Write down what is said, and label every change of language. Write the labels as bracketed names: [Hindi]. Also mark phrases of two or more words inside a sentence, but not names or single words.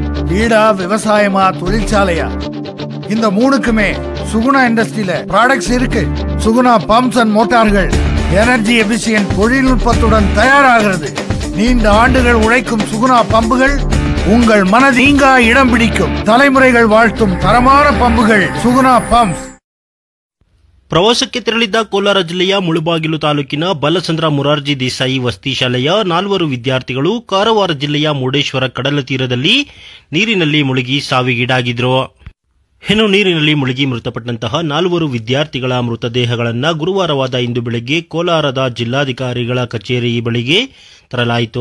[Tamil] வீடா விவசாயமா தொழிற்சாலையா இந்த மூணுக்குமே சுகுணா இண்டஸ்ட்ரியில ப்ராடக்ட்ஸ் இருக்கு. சுகுணா பம்ப்ஸ் அண்ட் மோட்டார்கள் [English] energy efficient [Tamil] தொழில்நுட்பத்துடன் தயாராகிறது. நீண்ட ஆண்டுகள் உழைக்கும் சுகுணா பம்புகள் உங்கள் மனதீங்கா இடம் பிடிக்கும். தலைமுறைகள் வாழ்த்தும் தரமான பம்புகள் சுகுணா ಪಂಪ್ಸ್. [Kannada] ಪ್ರವಾಸಕ್ಕೆ ತೆರಳಿದ್ದ ಕೋಲಾರ ಜಿಲ್ಲೆಯ ಮುಳಬಾಗಿಲು ತಾಲೂಕಿನ ಬಾಲಚಂದ್ರ ಮೊರಾರ್ಜಿ ದೇಸಾಯಿ ವಸತಿ ಶಾಲೆಯ 4 ವಿದ್ಯಾರ್ಥಿಗಳು ಕಾರವಾರ ಜಿಲ್ಲೆಯ ಮುರುಡೇಶ್ವರ ಕಡಲ ತೀರದಲ್ಲಿ ನೀರಿನಲ್ಲಿ ಮುಳುಗಿ ಸಾವಿಗೀಡಾಗಿದ್ದರು. ಹೆಣ್ಣು ನೀರಿನಲ್ಲಿ ಮುಳುಗಿ ಮೃತಪಟ್ಟಂತಹ 4 ವಿದ್ಯಾರ್ಥಿಗಳ ಮೃತದೇಹಗಳನ್ನು ಗುರುವಾರವಾದ ಇಂದು ಬೆಳಗ್ಗೆ ಕೋಲಾರದ ಜಿಲ್ಲಾಧಿಕಾರಿಗಳ ಕಚೇರಿ ಬಳಿಗೆ ತರಲಾಯಿತು.